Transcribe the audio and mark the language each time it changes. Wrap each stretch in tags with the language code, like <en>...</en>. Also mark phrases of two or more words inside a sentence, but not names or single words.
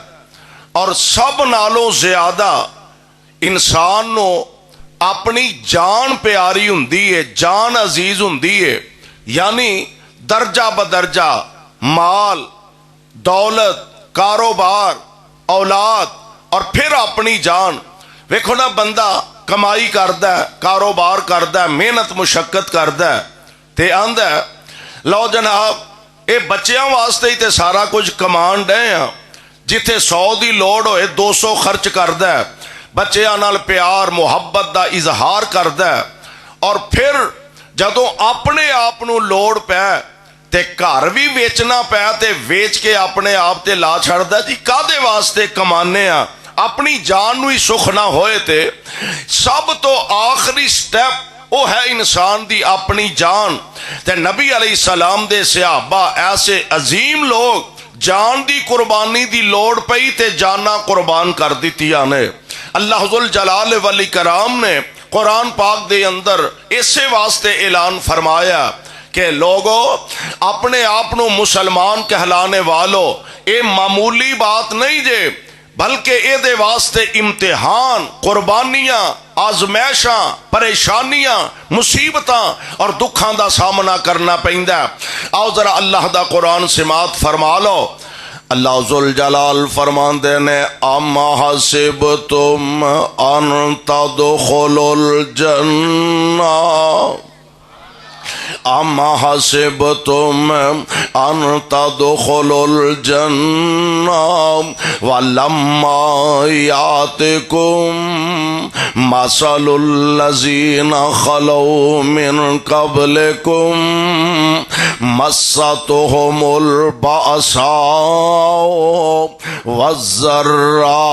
<pa>اور سب نالوں زیادہ انسان نو اپنی جان پیاری ہوندی ہے، جان عزیز ہوندی ہے. یعنی درجہ بدرجہ مال، دولت، کاروبار، اولاد اور پھر اپنی جان. ویکھو نا بندہ کمائی کردا ہے، کاروبار کردا ہے، محنت مشقت کردا ہے تے آندا ہے لو جناب اے بچیاں واسطے ہی تے سارا کچھ کمان ڈے ہاں، جتھے 100 دی لوڑ ہوئے 200 خرچ کردا ہے، بچیاں نال پیار محبت دا اظہار کردا ہے. اور پھر جدوں اپنے آپ نو لوڑ پے تے گھر بھی ویچنا پیا تے ویچ کے اپنے آپ تے لا چھڑدا جی کادے واسطے کمانے ہاں، اپنی جان نو ہی سکھ نہ ہوئے تے سب تو آخری سٹیپ وہ ہے انسان دی اپنی جان. تے نبی علیہ السلام دے صحابہ ایسے عظیم لوگ جان دی قربانی دی لوڑ پئی تے جانا قربان کر دیتیاں نے. اللہ ذوالجلال والاکرام نے قرآن پاک دے اندر اسے واسطے اعلان فرمایا کہ لوگو اپنے آپ نو مسلمان کہلانے والو اے معمولی بات نہیں جے، بلکہ اے دے واسطے امتحان، قربانیاں، آزمائشاں، پریشانیاں، مصیبتاں اور دکھاں دا سامنا کرنا پیندا. آؤ ذرا اللہ دا قرآن سماعت فرما لو. اللہ ذوالجلال فرماندے نے</pa> <ar>اما حسبتم ان تدخلوا الجنہ اما حسبتم ان تدخلوا الجنہ ولما یاتکم مثل الذین خلو من قبلکم مستهم البأساء والضراء</ar>